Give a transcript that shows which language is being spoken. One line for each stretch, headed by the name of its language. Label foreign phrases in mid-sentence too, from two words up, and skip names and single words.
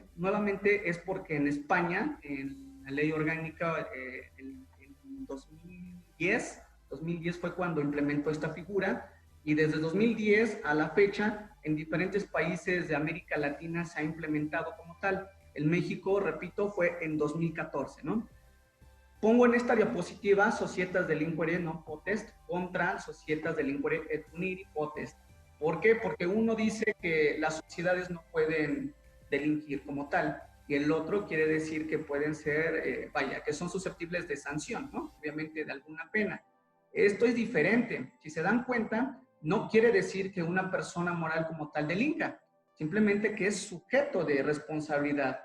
Spanish: Nuevamente es porque en España, en la ley orgánica, en 2010 fue cuando implementó esta figura, y desde 2010 a la fecha, en diferentes países de América Latina se ha implementado como tal. En México, repito, fue en 2014, ¿no? Pongo en esta diapositiva
Latin: societas delinquere non potest contra societas delinquere et puniri potest.
Spanish: ¿Por qué? Porque uno dice que las sociedades no pueden delinquir como tal, y el otro quiere decir que pueden ser, que son susceptibles de sanción, ¿no? Obviamente de alguna pena. Esto es diferente. Si se dan cuenta, no quiere decir que una persona moral como tal delinca, simplemente que es sujeto de responsabilidad.